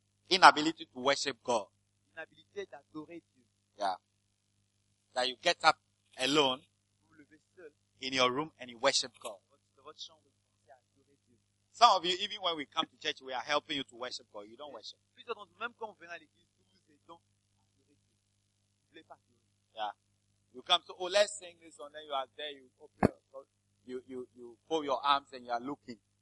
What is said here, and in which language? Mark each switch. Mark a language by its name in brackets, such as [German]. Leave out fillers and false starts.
[English] Inability to worship God. [French] Inhabilité d'adorer Dieu. [English] Yeah. That you get up alone. [French] Vous vous levez seul. [English] In your room and you worship God. [French] Dans votre chambre. [English] Some of you, even when we come to church, we are helping you to worship God. You don't worship. [French] Plusieurs d'entre vous, même quand on vient à l'église, vous vous êtes donc adoré. Vous ne voulez pas adorer. [English] Yeah. You come to, oh, let's sing this song. Then you are there. You open your throat. You fold your arms and you are looking.